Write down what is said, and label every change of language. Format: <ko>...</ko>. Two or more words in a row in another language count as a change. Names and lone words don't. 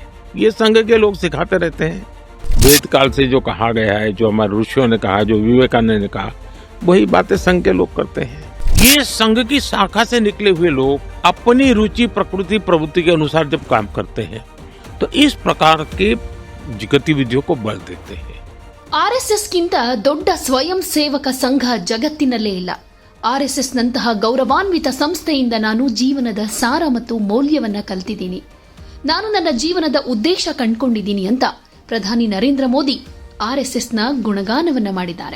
<hi>ये संघ के लोग सिखाते रहते हैं। वेद काल से जो कहा गया है, जो हमारे ऋषियों ने कहा, जो विवेकानंद ने कहा, वही बातें संघ के लोग करते हैं। ये संघ की शाखा से निकले हुए लोग अपनी रुचि, प्रकृति, प्रवृत्ति के अनुसार जब काम करते हैं तो इस प्रकार के गतिविधियों को बल देते हैं।</hi> <kn>ಆರ್ಎಸ್ಎಸ್ಗಿಂತ ದೊಡ್ಡ ಸ್ವಯಂ ಸೇವಕ ಸಂಘ ಜಗತ್ತಿನಲ್ಲೇ ಇಲ್ಲ. ಆರ್ಎಸ್ಎಸ್ನಂತಹ ಗೌರವಾನ್ವಿತ ಸಂಸ್ಥೆಯಿಂದ ನಾನು ಜೀವನದ ಸಾರ ಮತ್ತು ಮೌಲ್ಯವನ್ನ ಕಲಿತಿದ್ದೀನಿ. ನಾನು ನನ್ನ ಜೀವನದ ಉದ್ದೇಶ ಕಂಡುಕೊಂಡಿದ್ದೀನಿ ಅಂತ ಪ್ರಧಾನಿ ನರೇಂದ್ರ ಮೋದಿ ಆರ್ಎಸ್ಎಸ್ನ ಗುಣಗಾನವನ್ನ ಮಾಡಿದ್ದಾರೆ.</kn>